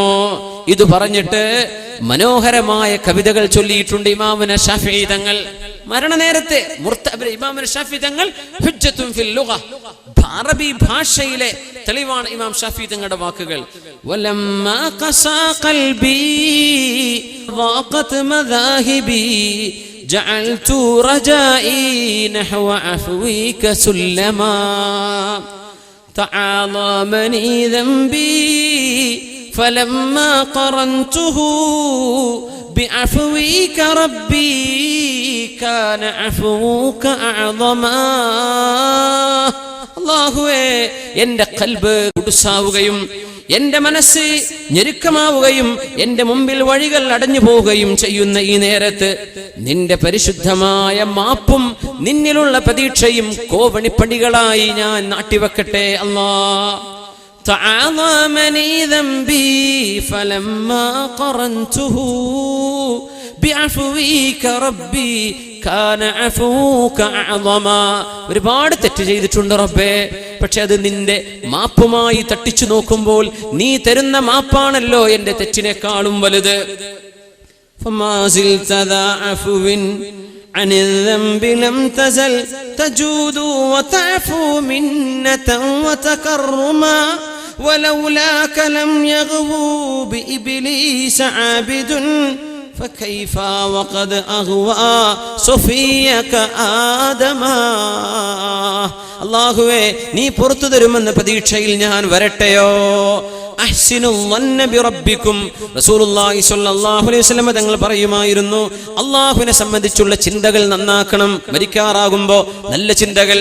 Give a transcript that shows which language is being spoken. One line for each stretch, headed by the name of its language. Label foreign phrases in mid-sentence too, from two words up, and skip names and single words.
Malayalam: ഇത് പറഞ്ഞിട്ട് മനോഹരമായ കവിതകൾ ചൊല്ലിയിട്ടുണ്ട് ഇമാമുന ശാഫിഈ തങ്ങൾ. മരണനേരത്തെ ഇമാമുന ശാഫിഈ തങ്ങൾ
Arabic: حجة في اللغة,
Malayalam: അറബി ഭാഷയിലെ തെളിവാണ് ഇമാം ശാഫിഈ തങ്ങളുടെ വാക്കുകൾ.
Arabic: ولما قسا قلبي ضاقت مذاهبي جعلت رجائي نحو عفوك سلما تعاظمني ذنبي فلما قرنته بعفوك ربي كان عفوك أعظما.
Malayalam: അല്ലാഹുവേ, എൻ്റെ ഖൽബ് കുടുസാവുകയും എൻ്റെ മനസ്സ് ഞെരുക്കമാവുകയും എൻ്റെ മുമ്പിൽ വഴികൾ അടഞ്ഞു പോവുകയും ചെയ്യുന്ന ഈ നേരത്ത് നിന്റെ പരിശുദ്ധമായ മാപ്പും നിന്നിലുള്ള പ്രതീക്ഷയും കോവണിപ്പടികളായി ഞാൻ നാട്ടിവെക്കട്ടെ.
Arabic: അല്ലാഹ് تعاظمني ذنبي فلما قرنته بعفوك ربي كان عفوك أعظما.
Malayalam: ഒരുപാട് തെറ്റ് ചെയ്തിട്ടുണ്ട് റബ്ബേ, പക്ഷെ അത് നിന്റെ മാപ്പുമായി തട്ടിച്ചു നോക്കുമ്പോൾ നീ തരുന്ന മാപ്പാണല്ലോ എൻ്റെ തെറ്റിനേക്കാളും വലുത്.
Arabic: فما زلت ذا عفو عن الذنب لم تزل تجود وتعفو منة وتكرما ولولاك لم يغو بإبليس عابد فكيف وقد أغوى صفيك آدما.
Malayalam: അല്ലാഹുവേ, നീ പുറത്തു തരുമെന്ന പ്രതീക്ഷയിൽ ഞാൻ വരട്ടെയോ?
Arabic: أحسنوا الظن بربكم,
Malayalam: റസൂലുള്ളാഹി
Arabic: صلى الله عليه وسلم
Malayalam: തങ്ങൾ പറയുമായിരുന്നു, അല്ലാഹുവിനെ സംബന്ധിച്ചുള്ള ചിന്തകൾ നന്നാക്കണം. മരിക്കാറാകുമ്പോൾ നല്ല ചിന്തകൾ.